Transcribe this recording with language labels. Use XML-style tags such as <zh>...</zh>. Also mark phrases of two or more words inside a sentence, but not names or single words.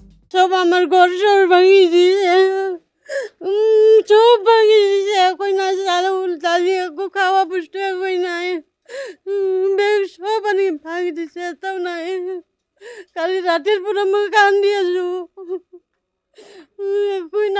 <bn>সব আমার ঘর সর ভাঙিয়ে দিয়েছে, সব ভাঙিয়ে দিয়েছে।</bn> <as>কই না চাউল ডালি একো খাওয়া পুষ্ট কই নাই, ব্যাগ সব আনি ভাঙি দিছে, তাও নাই। কালি রাতের পুরো মই কান্দি আছো, কই নাই।</as>